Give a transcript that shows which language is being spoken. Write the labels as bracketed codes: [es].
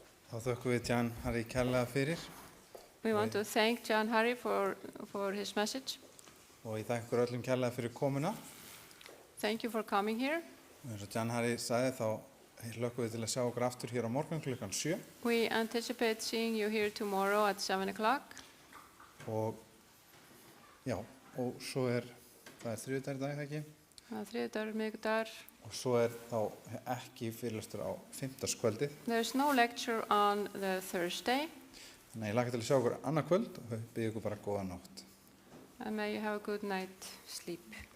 [is] Þá þökkum við Jan Harry kærlega fyrir [en] We want to thank John Harry for his message. [is] og ég þakka ykkur öllum kærlega fyrir komuna. [en] Thank you for coming here. [is] Og eins og Jan Harry sagði þá hlökkum við til að sjá okkur aftur hér á morgun klukkan 7 [en] We anticipate seeing you here tomorrow at 7 o'clock. [is] og já, og svo það er þriðjudagur í dag, ekki? Það er þriðjudagur, miðvikudagur. Og svo þá ekki fyrirlestur á fimmtudagskvöldið. [en] There's no lecture on the Thursday. [is] Þannig að ég laka til að sjá okkur annað kvöld og bið ykkur bara góða nótt. [en] And may you have a good night sleep.